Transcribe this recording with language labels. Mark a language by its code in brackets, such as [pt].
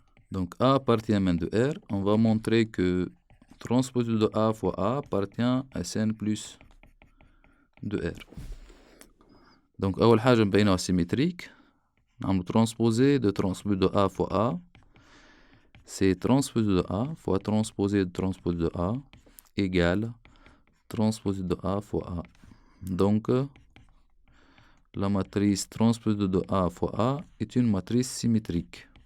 [fr] donc A appartient à Mn de R. On va montrer que transpose de A fois A appartient à Sn plus de R. [ar] donc أول حاجة نبينوها symétrique. نعملو [fr] transposer de transpose de A fois A. c'est transpose de A fois transposer de transpose de A égale transpose de A fois A. donc la matrice transpose de A fois A est une matrice symétrique.